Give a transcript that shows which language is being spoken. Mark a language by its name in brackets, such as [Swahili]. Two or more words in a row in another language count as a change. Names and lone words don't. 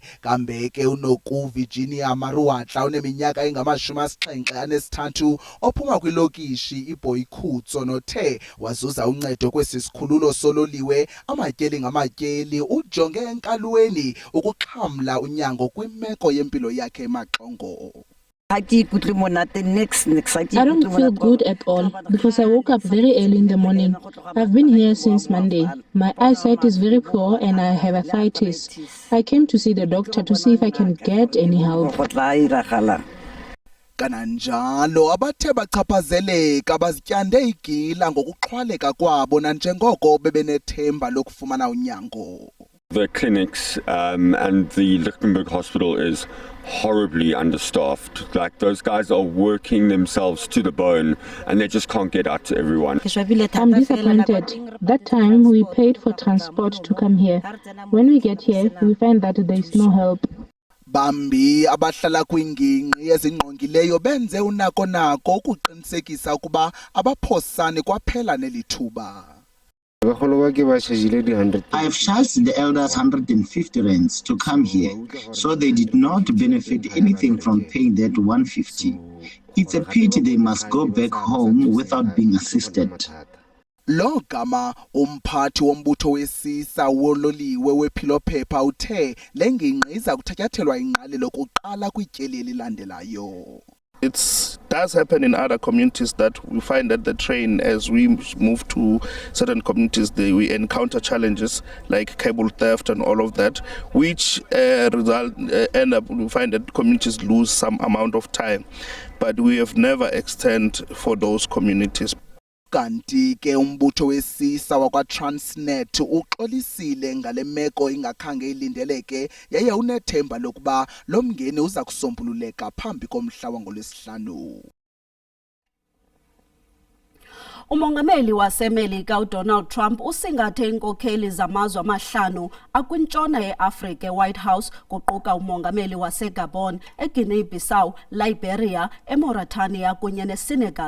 [Xhosa] Kambe ke uNoku Virginia Maruatla oneminyaka engama-73 ophuma kwilokishi iBoy Khutso nothe wazuza uncedo kwesi sikhululo sololiwe amatyeli ngamatyeli ujonge enkalweni ukuxhamla unyango kwimeko yempilo yakhe emaxongo. [English] I don't feel good at all because I woke up very early in the morning. I've been here since Monday. My eyesight is very poor and I have arthritis. I came to see the doctor to see if I can get any help. [Xhosa] Kananjalo abathe bachaphazeleka bazityande igila ngokuxhwaleka kwabo nanjengoko bebenethemba lokufumana unyango. [English] The clinics and the Lichtenberg Hospital is horribly understaffed. Like, those guys are working themselves to the bone and they just can't get out to everyone. I'm disappointed. That time we paid for transport to come here. When we get here, we find that there is no help. [Xhosa] Bambi abahlala kwingingqi ezingqongileyo benze unako ukuqinisekisa ukuba abaphosane kwaphela nelithuba. [English] I have charged the elders 150 rands to come here, so they did not benefit anything from paying that 150. It's a pity they must go back home without being assisted. [Xhosa] Lo gama umphathi wombutho wesisa wololiwe wephilo-phepha uthe le ngingqi iza kuthatyathelwa ingqalelo kuqala kwityeli elilandelayo. [English] It does happen in other communities that we find that the train, as we move to certain communities, we encounter challenges like cable theft and all of that, which end up, we find that communities lose some amount of time. But we have never extended for those communities. [Xhosa] Kanti ke umbutho wesisa wakwa Transnet uxolisile ngale meko ingakhange ilindeleke yaye unethemba lokuba lo mngeni uza kusombululeka phambi komhla wangolwesihlanu. Umongameli waseMelika uDonald Trump usingathe inkokheli zamazwe amahlanu akwintshona yeAfrika eWhite House kuquka umongameli waseGabon, eGuinea-Bissau, Liberia, eMauritania kunye neSenegal.